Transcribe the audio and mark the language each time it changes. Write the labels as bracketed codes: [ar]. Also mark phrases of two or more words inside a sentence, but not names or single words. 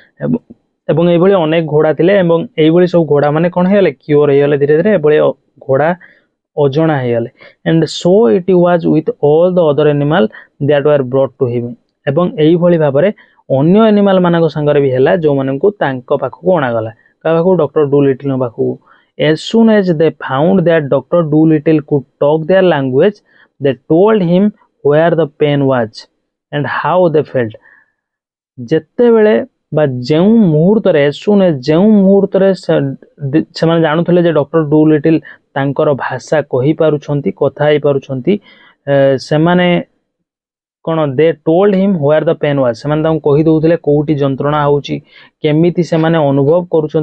[or] ଏବଂ ଏଇଭଳି ଅନେକ ଘୋଡ଼ା ଥିଲେ ଏବଂ ଏଇଭଳି ସବୁ ଘୋଡ଼ା ମାନେ କ'ଣ ହେଇଗଲେ? କ୍ୟୁଅର ହେଇଗଲେ ଧୀରେ ଧୀରେ, ଏଭଳି ଘୋଡ଼ା ଅଜଣା ହେଇଗଲେ। [en] And so it was with all the other animal that were brought to him. [or] ଏବଂ ଏଇଭଳି ଭାବରେ ଅନ୍ୟ ଏନିମାଲ ମାନଙ୍କ ସାଙ୍ଗରେ ବି ହେଲା ଯେଉଁମାନଙ୍କୁ ତାଙ୍କ ପାଖକୁ ଅଣାଗଲା। କାହା ପାଖକୁ? ଡକ୍ଟର ଡୁ ଲିଟିଲଙ୍କ ପାଖକୁ। [en] As soon as they found that Dr. Dolittle could talk their language, they told him where the pain was and how they felt. [or] ଯେତେବେଳେ ବା ଯେଉଁ ମୁହୂର୍ତ୍ତରେ ଯେଉଁ ମୁହୂର୍ତ୍ତରେ ସେମାନେ ଜାଣୁଥିଲେ ଯେ ଡକ୍ଟର ଡୁ ଲିଟିଲ ତାଙ୍କର ଭାଷା କହିପାରୁଛନ୍ତି, କଥା ହେଇପାରୁଛନ୍ତି, ସେମାନେ କ'ଣ [en] they told him where the pain was, [or] ସେମାନେ ତାଙ୍କୁ କହିଦେଉଥିଲେ କେଉଁଠି ଯନ୍ତ୍ରଣା ହେଉଛି, କେମିତି ସେମାନେ ଅନୁଭବ କରୁଛନ୍ତି।